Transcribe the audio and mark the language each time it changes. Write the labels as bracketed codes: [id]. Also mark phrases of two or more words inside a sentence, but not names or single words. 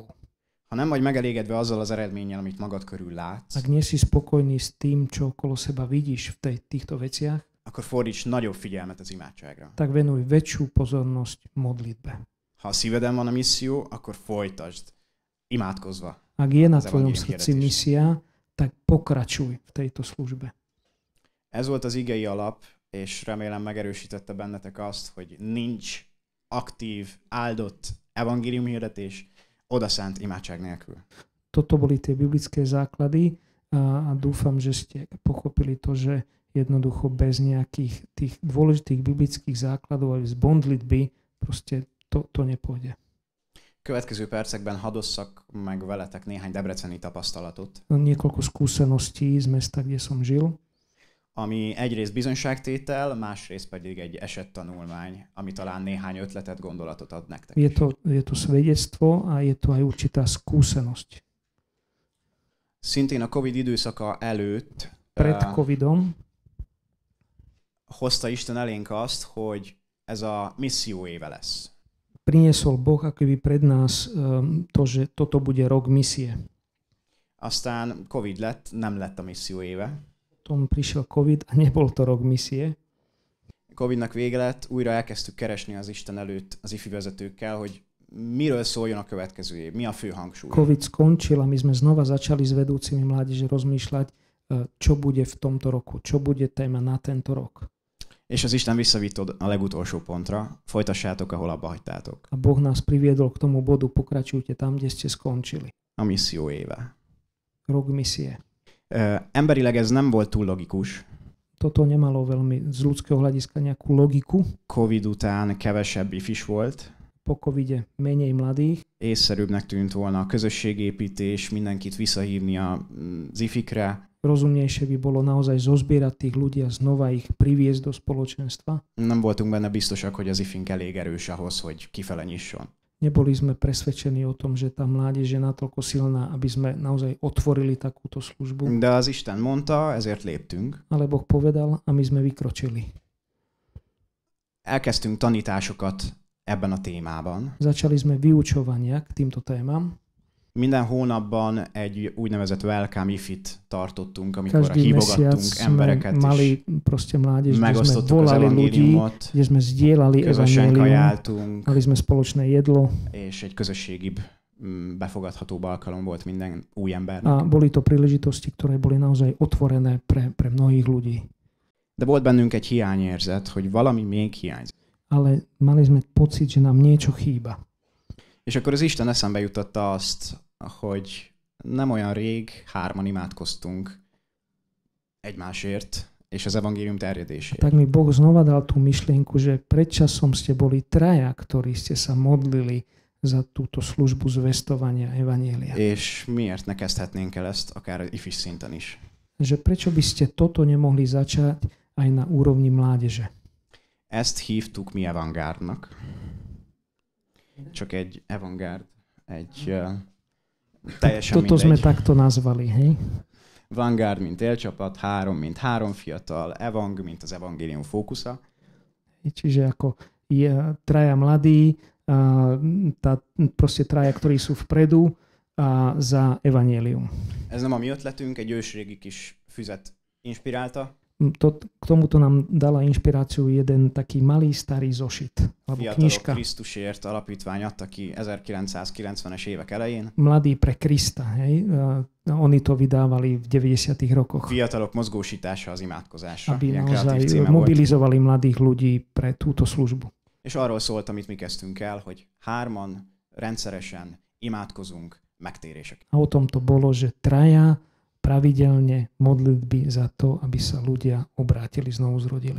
[hu] Ha nem vagy megelégedve azzal az eredménnyel, amit magad körül látsz, [sk] Ak nie si spokojný s tým, čo okolo seba vidíš v týchto veciach, [hu] akkor fordíts nagyobb figyelmet az imádságra. [sk] tak venuj väčšiu pozornosť modlitbe. [hu] Ha a szíveden van a misszió, akkor folytasd imádkozva. [sk] Ak je na [hu] Az [sk] tvojom [hu] evangélium [sk] srdci [hu] hirdetés. [sk] misia, tak pokračuj v tejto službe. [hu] Ez volt az igei alap, és remélem megerősítette bennetek azt, hogy nincs aktív, áldott evangélium hirdetés odaszánt imádság nélkül. [sk] Toto boli tie biblické základy a dúfam, že ste pochopili to, že jednoducho bez nejakých tých dôležitých biblických základov aj z modlitby proste to nepôjde. [hu] Következő percekben hadd osszak meg veletek néhány debreceni tapasztalatot. [sk] Niekoľko skúseností z mesta, kde som žil. [hu] Ami egyrészt bizonyságtétel, másrészt pedig egy esettanulmány, ami talán néhány ötletet, gondolatot ad nektek. [sk] Je to svedectvo a je to aj určitá skúsenosť. [hu] Szintén a Covid időszaka előtt [sk] Pred Covidom [hu] hozta Isten elénk azt, hogy ez a misszió éve lesz. [sk] Priniesol Boh akoby pred nás to, že toto bude rok misie. [hu] Aztán Covid lett, nem lett a misszió éve. [sk] Potom prišiel Covid a nebol to rok misie. [hu] Covidnak vége lett, újra elkezdtük keresni az Isten előtt az ifi vezetőkkel, hogy miről szóljon a következő év, mi a fő hangsúly. [sk] Covid skončil a my sme znova začali s vedúcimi mládeže rozmýšľať, čo bude v tomto roku, čo bude téma na tento rok. [hu] És az Isten visszavitt a legutolsó pontra, folytassátok, ahol abba hagytátok. [sk] A Boh nás priviedol k tomu bodu, pokračujte tam, kde ste skončili. [hu] A misszió éve. [sk] Rok misie. [hu] Emberileg ez nem volt túl logikus. [sk] Toto nemalo veľmi z ľudského hľadiska nejakú logiku. [hu] Covid után kevesebb ifis volt. [sk] Po covide menej mladých. [hu] Észszerűbbnek tűnt volna a közösségépítés, mindenkit visszahívni az ifikre. [sk] Rozumnejšie by bolo naozaj zozbierať tých ľudí a znova ich priviesť do spoločenstva. [hu] Nem voltunk benne biztosak, hogy az ifink elég erős ahhoz, hogy kifele nyisson. [sk] Neboli sme presvedčení o tom, že tá mládež je natoľko silná, aby sme naozaj otvorili takúto službu. [hu] De az Isten mondta, ezért léptünk. [sk] Ale Boh povedal a my sme vykročili. [hu] Elkezdtünk tanításokat ebben a témában. [sk] Začali sme vyučovania k týmto témam. [hu] Minden hónapban egy úgynevezett welcome ifit tartottunk, amikor [sk] Každý [hu] hívogattunk embereket [sk] mali proste mládež, kde sme [hu] megosztottuk az [sk] volali ľudí, [hu] evangéliumot, [sk] kde sme zdieľali [hu] közösen [sk] evanjelium, [hu] kajáltunk, [sk] mali sme spoločné jedlo. [hu] és egy közösségibb, befogadhatóbb alkalom volt minden új [sk] A [hu] embernek. [sk] boli to príležitosti, ktoré boli naozaj otvorené pre mnohých ľudí. [hu] De volt bennünk egy hiányérzet, hogy valami még hiányzik. [sk] Ale mali sme pocit, že nám niečo chýba. [hu] És akkor az Isten eszembe juttatta azt, hogy nem olyan rég hárman imádkoztunk egymásért és az evangélium terjedésért. [sk] Tak mi Boh znova dal tú myšlienku, že predčasom ste boli traja, ktorí ste sa modlili za túto službu zvestovania evanjelia. [hu] És miért ne kezdhetnénk el ezt akár ifis szinten is? [sk] Že prečo by ste toto nemohli začať aj na úrovni mládeže? [hu] Ezt hívtuk mi avantgárdnak. Csak egy avantgárd, egy teljesen [sk] Toto sme [hu] mindegy. [sk] takto nazvali, hej? [hu] Vanguard, mint élcsapat, mint három fiatal, Evang, mint az evangélium fókusza. [sk] Čiže ako je traja mladí, proste traja, ktorí sú vpredu za evanjelium. [hu] Ez nem a mi ötletünk, egy ősrégi kis füzet inspirálta. [sk] K tomuto nám dala inšpiráciu jeden taký malý starý zošit, alebo [hu] Fiatalok [sk] knižka. [hu] Krisztusért alapítvány adta ki 1990-es évek elején. [sk] Mladí pre Krista, hej? Oni to vydávali v 90. rokoch. [hu] Fiatalok mozgósítása az imádkozásra. [sk] Aby [hu] Ilyen kreatív [sk] naozaj [hu] címe volt. [sk] mobilizovali mladých ľudí pre túto službu. [hu] És arról szólt, amit mi kezdtünk el, hogy hárman rendszeresen imádkozunk megtérések. [sk] A o tom to bolo, že traja pravidelne modlitby za to, aby sa ľudia obrátili, znovu zrodili.